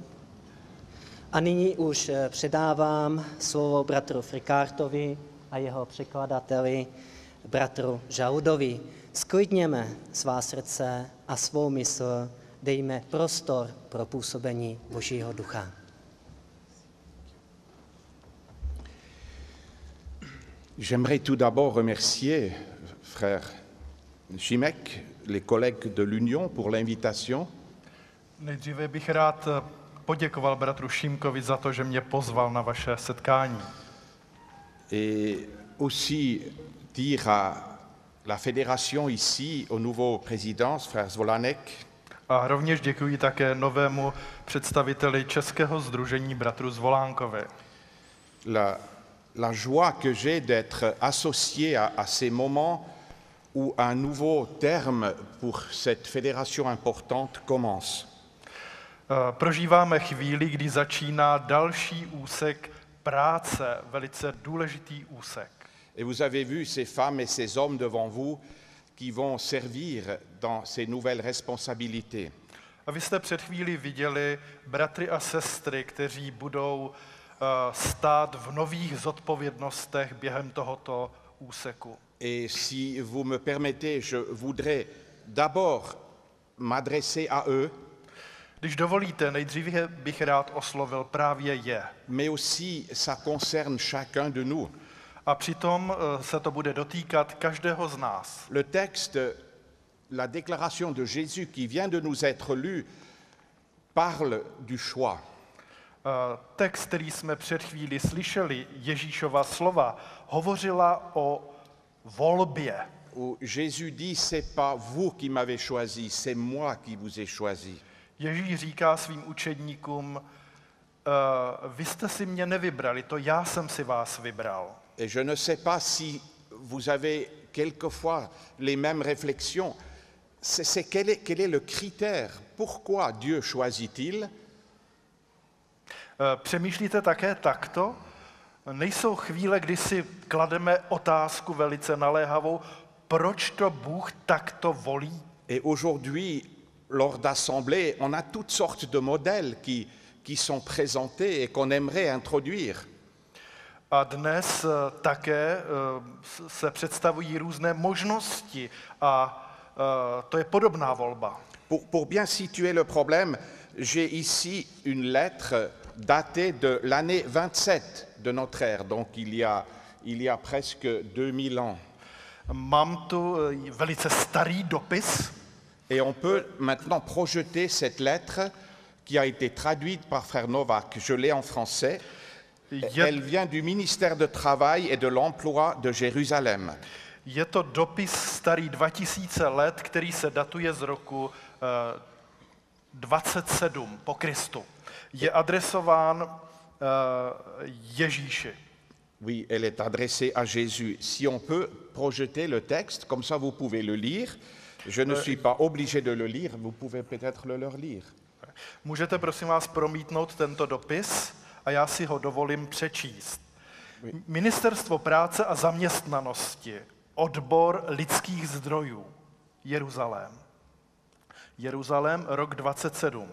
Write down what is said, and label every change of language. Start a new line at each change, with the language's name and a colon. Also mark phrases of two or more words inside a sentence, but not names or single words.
Czech: A nyní už předávám slovo bratru Frikartovi a jeho překladateli, bratru Žaludovi. Sklidněme svá srdce a svou mysl, dejme prostor pro působení Božího ducha.
French: J'aimerais tout d'abord remercier frère Šimek, les collègues de l'Union pour l'invitation.
Czech: Nejdříve bych rád poděkoval bratru Šimkovi za to, že mě pozval na vaše setkání.
French: Et aussi dire à la fédération ici, au nouveau président, frère Zvolanek.
Czech: A rovněž děkuji také novému představiteli Českého sdružení bratrů Zvolánkovi.
French: La joie que j'ai d'être associé à ces moments où un nouveau terme pour cette fédération importante commence.
Czech: Prožíváme chvíli, kdy začíná další úsek práce, velice důležitý úsek.
French: Et vous avez vu ces femmes et ces hommes devant vous qui vont servir dans ces nouvelles responsabilités.
Czech: A vy jste před chvílí viděli bratry a sestry, kteří budou stát v nových zodpovědnostech během tohoto úseku.
French: Et si vous me permettez, je voudrais d'abord m'adresser à eux.
Czech: Když dovolíte, nejdříve bych rád oslovil právě je.
French: Mais aussi, ça concerne chacun de nous.
Czech: A přitom se to bude dotýkat každého z nás.
French: Le texte, la déclaration de Jésus qui vient de nous être lu, parle du choix.
Czech: Text, který jsme před chvíli slyšeli, Ježíšova slova, hovořila o volbě.
French: Où Jésus dit, c'est pas vous qui m'avez choisi, c'est moi qui vous ai choisi.
Czech: Ježíš říká svým učedníkům, vy jste si mě nevybrali, to já jsem si vás vybral.
French: Et je ne sais pas si vous avez quelquefois les mêmes réflexions. Quel est le critère? Pourquoi Dieu choisit-il?
Czech: Přemýšlíte také takto? Nejsou chvíle, kdy si klademe otázku velice naléhavou, proč to Bůh takto volí?
French: Et aujourd'hui, lors d'assemblées, on a toutes sortes de modèles qui sont présentés et qu'on aimerait introduire.
Czech: A dnes také se představují různé možnosti a to je podobná volba.
French: Pour bien situer le problème, j'ai ici une lettre datée de l'année 27 de notre ère, donc il y a presque 2000 ans.
Czech: Mám tu velice starý dopis.
French: Et on peut maintenant projeter cette lettre qui a été traduite par frère Novak. Je l'ai en français. Elle vient du ministère du Travail et de l'Emploi de Jérusalem.
Czech: Je to dopis starý 2000 let, který se datuje z roku 27 po Kristu. Je adresován Ježíši.
French: Oui, elle est adressée à Jésus. Si on peut projeter le texte, comme ça vous pouvez le lire. Je ne suis pas obligé de le lire, vous pouvez peut-être le leur lire.
Czech: Můžete prosím vás promítnout tento dopis a já si ho dovolím přečíst. Ministerstvo práce a zaměstnanosti, odbor lidských zdrojů, Jeruzalém. Jeruzalém, rok 27.